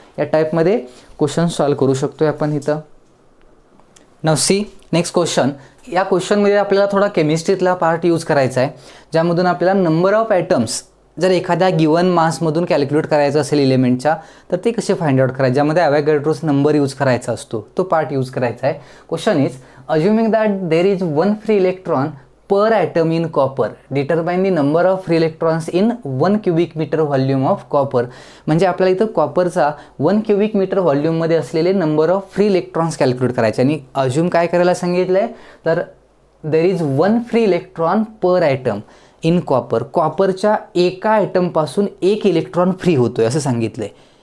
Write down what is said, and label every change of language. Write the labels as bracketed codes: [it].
[mr] या टाईपमध्ये question solve करू शकतोय आपण इथं. नाव सी नेक्स्ट क्वेश्चन. या क्वेश्चनमध्ये आपल्याला थोडा केमिस्ट्रीतला पार्ट यूज करायचा आहे, ज्यामधून आपल्याला नंबर ऑफ ॲटम्स जर एखाद्या गिवन मासमधून कॅल्क्युलेट करायचं असेल इलेमेंटच्या, तर ते कसे फाइंड आउट करायचे, ज्यामध्ये अवॅगॅड्रोस नंबर यूज करायचा असतो, तो पार्ट यूज करायचा आहे. [en] Question is assuming that there is 1 free electron per atom in copper, determine the number of free electrons in 1 cubic meter volume of copper. [mr] म्हणजे आपल्याला इथं कॉपरचा 1 cubic meter व्हॉल्यूममध्ये असलेले number of free electrons calculate करायचे. आणि assume काय करायला सांगितलं आहे, तर [en] There is 1 free electron per atom in copper. [mr] कॉपरच्या एका ॲटमपासून 1 इलेक्ट्रॉन फ्री होतो आहे असं सांगितलं आहे.